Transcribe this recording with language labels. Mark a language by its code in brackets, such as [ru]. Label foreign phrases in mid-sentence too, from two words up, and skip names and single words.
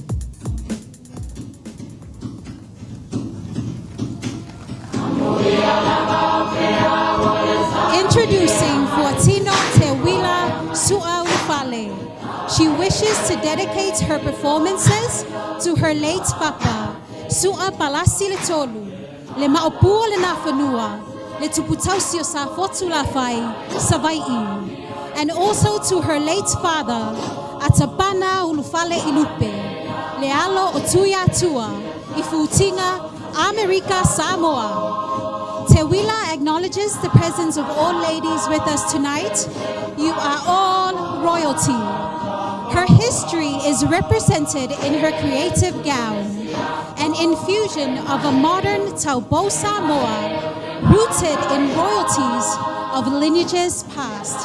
[en] Introducing Fortino Teuila Sua Ulufale. She wishes to dedicate her performances to her late papa, Sua Palasi Letolu, [sm] le maopua le nafanua, le tuputausio sa fotu la fai, [en] savai, and also to her late father, Atapana Ulufale Ilupe, Lealo Otuya Tua, Ifutinga, America Samoa. Teuila acknowledges the presence of all ladies with us tonight. You are all royalty. Her history is represented in her creative gown, an infusion of a modern Taupou Samoa rooted in royalties of lineages past.